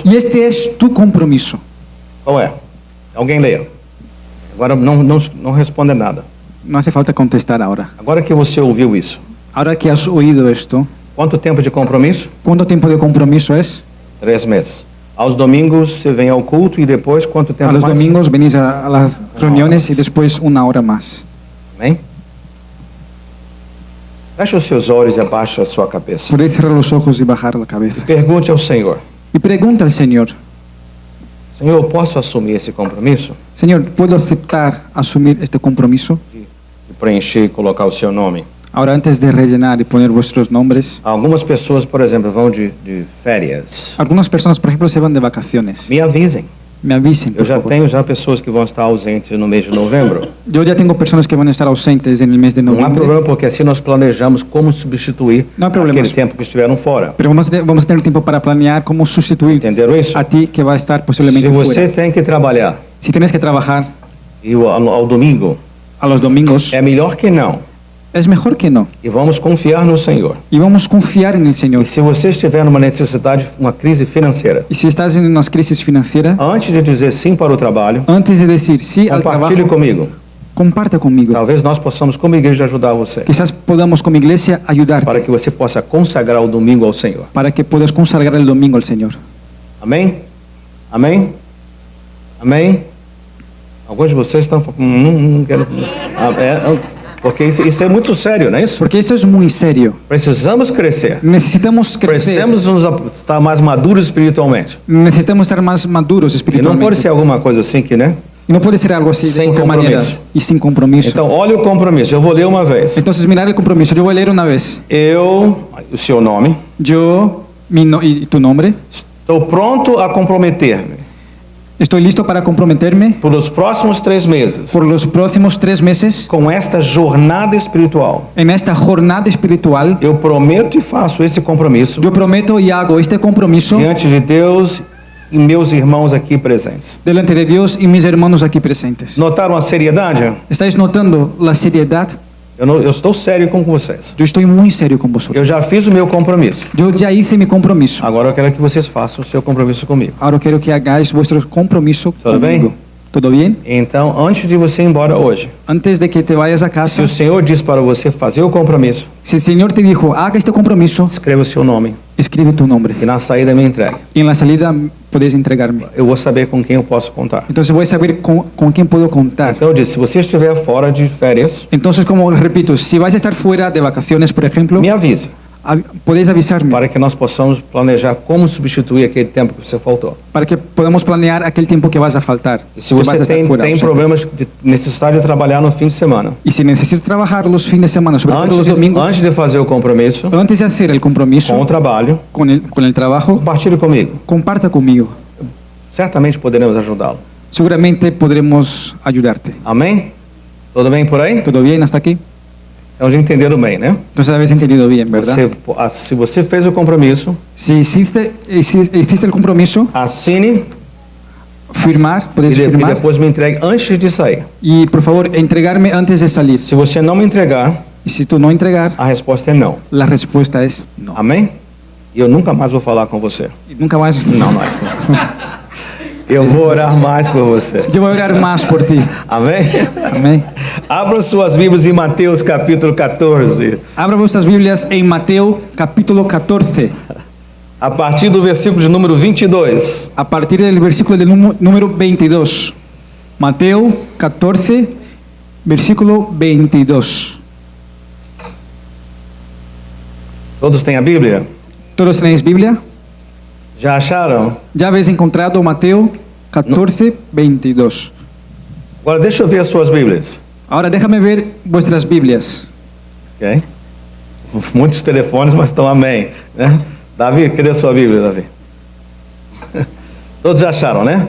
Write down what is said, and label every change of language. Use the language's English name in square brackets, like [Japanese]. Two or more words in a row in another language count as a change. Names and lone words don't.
[Spanish] Y este es tu compromiso. [Portuguese] Qual é? Alguém leia. Agora não responda nada. [Spanish] No hace falta contestar ahora. [Portuguese] Agora que você ouviu isso, [Spanish] Ahora que has oído esto, [Portuguese] quanto tempo de compromisso? [Spanish] ¿cuánto tiempo de compromiso es? 3 meses. [Portuguese] Aos domingos você vem ao culto e depois quanto tempo [Spanish] A los [Portuguese] mais? [Spanish] domingos venís a las reuniones y después 1 hora más. [Portuguese] Amém? Feche os seus olhos e abaixa a sua cabeça. [Spanish] Podéis cerrar los ojos y bajar la cabeza. [Portuguese] Pergunte ao Senhor. [Spanish] Y pregunta al Señor, [Portuguese] Senhor, eu posso assumir esse compromisso? [Spanish] Señor, ¿puedo aceptar asumir este compromiso? [Portuguese] De preencher e colocar o seu nome. [Spanish] Ahora, antes de rellenar y poner vuestros nombres, [Portuguese] Algumas pessoas, por exemplo, vão de férias. [Spanish] algunas personas, por ejemplo, se van de vacaciones. [Portuguese] Me avisem. [Spanish] Me avisen, [Portuguese] Eu [Spanish] por [Portuguese] já [Spanish] favor. [Portuguese] tenho pessoas que vão estar ausentes no mês de novembro. [Spanish] Yo ya tengo personas que van a estar ausentes en el mes de [Portuguese] Não há [Spanish] noviembre, [Portuguese] problema, porque assim nós planejamos como substituir Não há problema. aquele tempo que estiveram fora. [Spanish] pero vamos a tener tiempo para planear cómo sustituir [Portuguese] Entenderam isso? [Spanish] a ti que va a estar [Portuguese] Se [Spanish] posiblemente [Portuguese] você [Spanish] fuera. [Portuguese] tem que trabalhar [Spanish] Si tienes que trabajar [Portuguese] e ao domingo, [Spanish] a los domingos, [Portuguese] é melhor que não. [Spanish] es mejor que no. [Portuguese] E vamos confiar no Senhor. [Spanish] Y vamos a confiar en el [Portuguese] E [Spanish] Señor. [Portuguese] se você estiver numa necessidade, uma crise financeira, [Spanish] Y si estás en una crisis financiera, [Portuguese] antes de dizer sim para o trabalho, [Spanish] antes de decir sí al [Portuguese] compartilhe [Spanish] trabajo, [Portuguese] comigo. [Spanish] comparta conmigo. [Portuguese] Talvez nós possamos, como igreja, ajudar você. [Spanish] Quizás podamos como iglesia ayudarte [Portuguese] Para que você possa consagrar o domingo ao Senhor. [Spanish] para que puedas consagrar el domingo al Señor. [Portuguese] Amém? Amém? Amém? Alguns de vocês estão falando, não quero. Porque isso é muito sério, não é isso? [Spanish] Porque esto es muy serio. [Portuguese] Precisamos crescer. [Spanish] Necesitamos crecer. [Portuguese] Precisamos estar mais maduros espiritualmente. [Spanish] Necesitamos estar más maduros [Portuguese] E não [Spanish] espiritualmente. [Portuguese] pode ser alguma coisa assim que, né? [Spanish] Y no puede ser algo así de Sin cualquier manera compromiso. y sin compromiso. [Portuguese] Então, olha o compromisso. Eu vou ler uma vez. [Spanish] Entonces, mirar el compromiso. Yo voy a leer una vez. [Portuguese] O seu nome, [Spanish] Yo, y tu nombre, [Portuguese] estou pronto a comprometer-me [Spanish] estoy listo para comprometerme [Portuguese] por os próximos 3 meses [Spanish] por los próximos 3 meses [Portuguese] com esta jornada espiritual. [Spanish] en esta jornada espiritual. [Portuguese] Eu prometo e faço esse compromisso [Spanish] Yo prometo y hago este compromiso [Portuguese] diante de Deus e meus irmãos aqui presentes. [Spanish] delante de Dios y mis hermanos aquí presentes. [Portuguese] Notaram a seriedade? [Spanish] ¿Estáis notando la seriedad? [Portuguese] Eu estou sério com vocês. [Spanish] Yo estoy muy serio con vosotros. [Portuguese] Eu já fiz o meu compromisso. [Spanish] Yo ya hice mi compromiso. [Portuguese] Agora eu quero que vocês façam o seu compromisso comigo. [Spanish] Ahora quiero que hagáis vuestro compromiso ¿Todo bien? conmigo. ¿Todo bien? [Portuguese] Então, antes de você ir embora hoje, [Spanish] Antes de que te vayas a [Portuguese] se [Spanish] casa, [Portuguese] o Senhor diz para você fazer o compromisso, [Spanish] si el Señor te dijo, haga este compromiso, [Portuguese] escreva o seu nome [Spanish] escribe tu nombre. [Portuguese] e na saída me entregue. [Spanish] Y en la salida podéis entregarme. [Portuguese] Eu vou saber com quem eu posso contar. [Spanish] Entonces voy a saber con quién puedo contar. [Portuguese] Então eu disse, se você estiver fora de férias, [Spanish] Entonces, como repito, si vais a estar fuera de vacaciones, por ejemplo, [Portuguese] me avise, [Spanish] podéis avisarme [Portuguese] para que nós possamos planejar como substituir aquele tempo que você faltou. [Spanish] para que podamos planear aquel tiempo que vas a faltar. [Portuguese] E se [Spanish] que vas a [Portuguese] você [Spanish] estar [Portuguese] tem [Spanish] ausente. [Portuguese] problemas de necessidade de trabalhar no fim de semana, [Spanish] Y si necesitas trabajar los fines de semana, sobre todo los domingos, [Portuguese] antes de fazer o compromisso [Spanish] antes de hacer el compromiso [Portuguese] com o trabalho, [Spanish] con el trabajo, [Portuguese] compartilhe comigo. [Spanish] comparta conmigo. [Portuguese] Certamente poderemos ajudá-lo. [Spanish] Seguramente podremos ayudarte. [Portuguese] Amém? Tudo bem por aí? [Spanish] ¿Todo bien hasta aquí? [Portuguese] Então já entenderam bem, né? [Spanish] Entonces habéis entendido bien, ¿verdad? [Portuguese] Se você fez o compromisso, [Spanish] Si hiciste el compromiso, [Portuguese] assine [Spanish] firmar, podéis [Portuguese] e [Spanish] firmar. [Portuguese] depois me entregue antes de sair. [Spanish] Y por favor, entregarme antes de salir. [Portuguese] Se você não me entregar, [Spanish] Y si tú no entregar, [Portuguese] a resposta é não. [Spanish] la respuesta es no. [Portuguese] Amém? E eu nunca mais vou falar com você. [Spanish] Y nunca más. [Portuguese] Não mais. Eu vou orar mais por você. [Spanish] Yo voy a orar más por ti. [Portuguese] Amém? [Spanish] Amén. [Portuguese] Abram suas Bíblias em Mateus capítulo 14. [Spanish] Abra vuestras Biblias en Mateo capítulo 14, [Portuguese] A partir do versículo de número 22. [Spanish] a partir del versículo del número 22. Mateo 14, versículo 22. [Portuguese] Todos têm a Bíblia? [Spanish] ¿Todos tenéis Biblia? [Portuguese] Já acharam? [Spanish] ¿Ya habéis encontrado Mateo 14, 22? [Portuguese] Agora deixa eu ver as suas Bíblias. [Spanish] Ahora déjame ver vuestras Biblias. [Portuguese] Ok? Muitos telefones, mas estão amém. Né? Davi, cadê a sua Bíblia, Davi? Todos já acharam, né?